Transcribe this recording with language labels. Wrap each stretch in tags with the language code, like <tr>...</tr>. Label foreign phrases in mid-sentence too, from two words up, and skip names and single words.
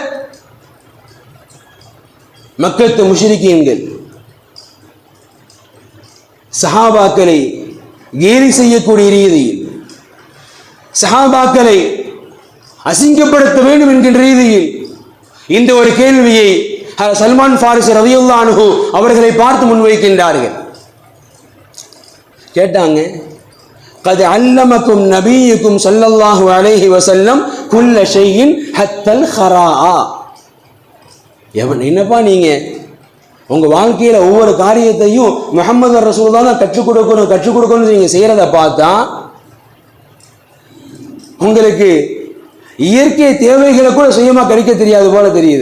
<ta>மக்கத்து முஷ்ரிக்கீன்கள் சஹாபாக்களை கேலி செய்யக்கூடிய ரீதியில், சஹாபாக்களை அசிங்கப்படுத்த வேண்டும் என்கின்ற ரீதியில் இந்த ஒரு கேள்வியை சல்மான் ஃபாரிஸி</ta> <ar>رضي الله عنه</ar> <ta>அவர்களை பார்த்து முன்வைக்கின்றார்கள். கேட்டாங்க,</ta> <ar>قد علمكم نبيكم صلى الله عليه وسلم كل شيء حتى الخراء.</ar> <ta>என்னப்பா நீங்க உங்க வாழ்க்கையில ஒவ்வொரு காரியத்தையும் முஹம்மது ரசூலுல்லாஹ் தான் கற்றுக் கொடுக்கணும் நீங்க செய்யறத பார்த்தா உங்களுக்கு இயற்கை தேவைகளை கூட சுயமா கிடைக்க தெரியாது போல தெரியுது.</ta>